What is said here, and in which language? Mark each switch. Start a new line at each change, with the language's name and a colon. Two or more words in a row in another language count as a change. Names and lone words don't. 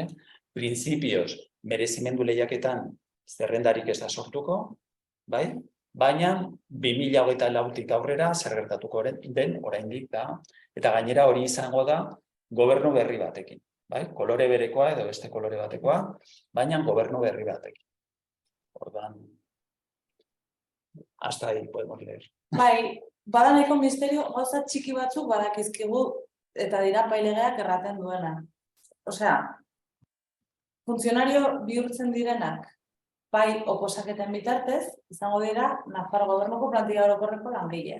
Basque: Printzipioz, merezimendu lehiaketan zerrendarik ez da sortuko, baina 2024tik aurrera zer gertatuko den oraindik da, eta gainera hori izango da gobernu berri batekin. Kolore berekoa edo beste kolore batekoa, baina gobernu berri batekin. Ordan,
Spanish: hasta ahí podemos leer.
Basque: Bada nahiko misterio, gauza txiki batzuk badakizkigu eta dira pailegeak erraten duena. Osea, funtzionario bihurtzen direnak, bai oposaketen bitartez, izango dira Nafar gobernuko plantilla orokorreko langileak.